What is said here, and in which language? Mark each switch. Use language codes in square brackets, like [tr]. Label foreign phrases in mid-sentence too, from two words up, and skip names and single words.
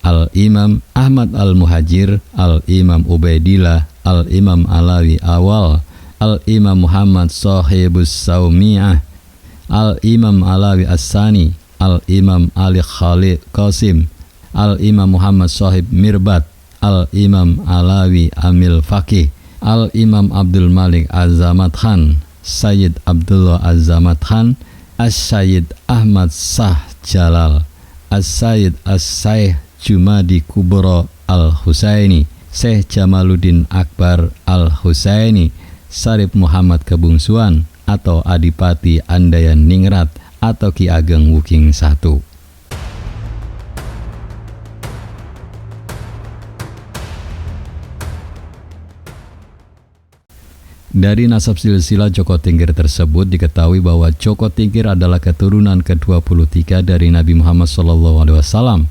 [id] Al-Imam Ahmad Al-Muhajir, Al-Imam Ubaidillah, Al-Imam Alawi Awal, Al-Imam Muhammad Sahibus Saumiyah, Al-Imam Alawi As-Sani, Al-Imam Ali Khalid Qasim, Al-Imam Muhammad Sahib Mirbat, Al-Imam Alawi Amil Faqih, Al-Imam Abdul Malik Az-Zamad Khan, Sayyid Abdullah Az-Zamad Khan, As-Sayyid Ahmad Shah Jalal, As-Sayyid As-Sayyid Jumadi Kubro Al-Husaini, Syekh Jamaluddin Akbar Al-Husaini, Sarip Muhammad Kebungsuan atau Adipati Andayan Ningrat atau Ki Ageng Wuking I. Dari nasab silsilah Joko Tingkir tersebut diketahui bahwa Joko Tingkir adalah keturunan ke-23 dari Nabi Muhammad SAW.